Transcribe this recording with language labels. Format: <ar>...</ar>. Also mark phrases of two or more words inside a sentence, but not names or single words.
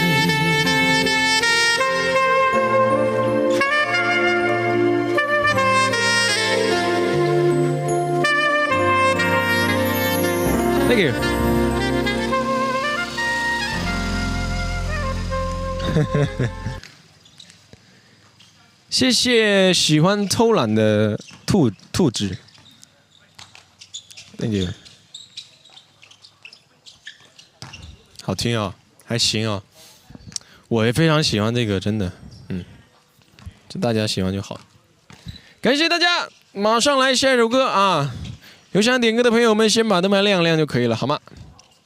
<en>Thank you 謝</en> <zh>謝喜歡偷懶的兔子 ，</zh> <en>Thank you，</en> <zh>好聽哦，還行哦。我也非常喜欢这个，真的，就大家喜欢就好。感谢大家，马上来下一首歌啊！有想点歌的朋友们，先把灯牌亮亮就可以了，好吗？</zh>